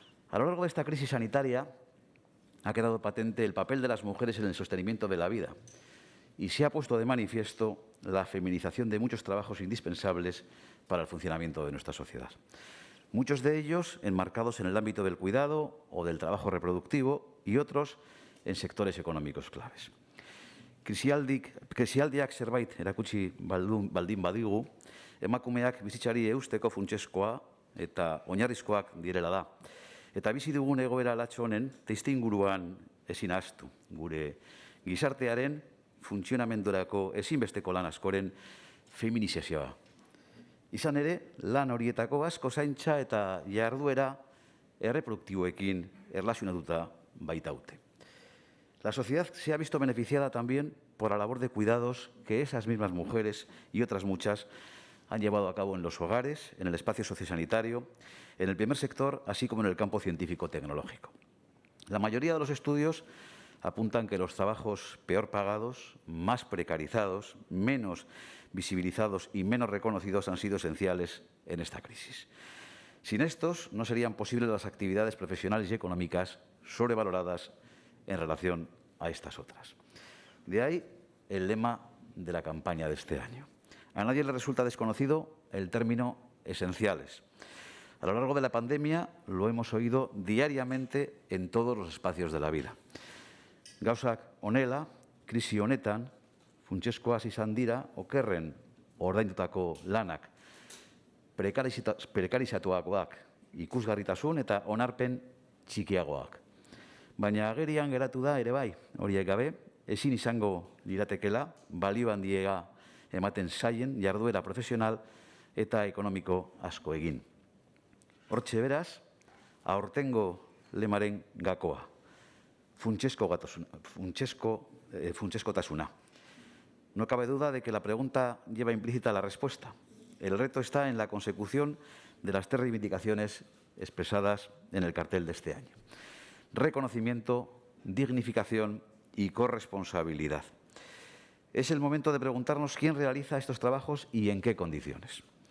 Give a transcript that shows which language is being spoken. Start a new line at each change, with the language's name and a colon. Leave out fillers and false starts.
Spanish: A lo largo de esta crisis sanitaria ha quedado patente el papel de las mujeres en el sostenimiento de la vida y se ha puesto de manifiesto la feminización de muchos trabajos indispensables para el funcionamiento de nuestra sociedad. Muchos de ellos enmarcados en el ámbito del cuidado o del trabajo reproductivo y otros en sectores económicos claves.
Basque: Krisialdiak zerbait erakutsi baldin badigu, emakumeak bizitzari eusteko funtsezkoa eta oinarrizkoak direla da. Eta bizi dugun egoera latxo honen testuinguruan ezin ahaztu, gure gizartearen funtzionamendurako ezinbesteko lan askoren feminizazioa. Izan ere, lan horietako asko zaintza eta jarduera erreproduktiboekin erlazionatuta baitaute.
Spanish: La sociedad se ha visto beneficiada también por la labor de cuidados que esas mismas mujeres y otras muchas han llevado a cabo en los hogares, en el espacio sociosanitario, en el primer sector, así como en el campo científico-tecnológico. La mayoría de los estudios apuntan que los trabajos peor pagados, más precarizados, menos visibilizados y menos reconocidos han sido esenciales en esta crisis. Sin estos, no serían posibles las actividades profesionales y económicas sobrevaloradas en relación a estas otras. De ahí el lema de la campaña de este año. A nadie le resulta desconocido el término esenciales. A lo largo de la pandemia lo hemos oído diariamente en todos los espacios de la vida.
Basque: Gauzak honela, krisi honetan, funtsezkoak izan dira okerren ordaindutako lanak, prekarizatuagoak, ikusgarritasun eta onarpen txikiagoak. Baina agerian geratu da ere bai, horiek gabe, ezin izango liratekela, balio handiega ematen zaien jarduera profesional eta ekonomiko asko egin. Hortxe beraz, aurtengo lemaren gakoa, funtsezkotasuna.
Spanish: No cabe duda de que la pregunta lleva implícita la respuesta. El reto está en la consecución de las 3 reivindicaciones expresadas en el cartel de este año. Reconocimiento, dignificación y corresponsabilidad. Es el momento de preguntarnos quién realiza estos trabajos y en qué condiciones.